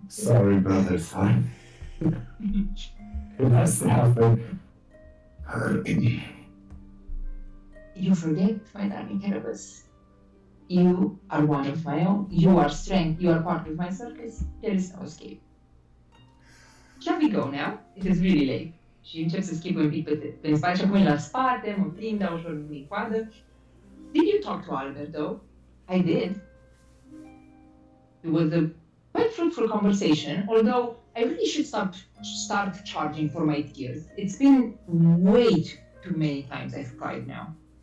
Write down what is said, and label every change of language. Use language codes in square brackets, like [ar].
[en] Sorry, brother, son. It has to happen. You forget, my darling Carabas. You are one of my own. You are strength. You are part of my circus. There is no escape. Shall we go now? It is really late. [ro] Și încep să schimb un pic pe spațiu, acum la spate, mă prind, dau ușor în coadă. [en] Did you talk to Albert, though? I did. It was a quite fruitful conversation, although I really should start charging for my tears. It's been way too many times I've cried now.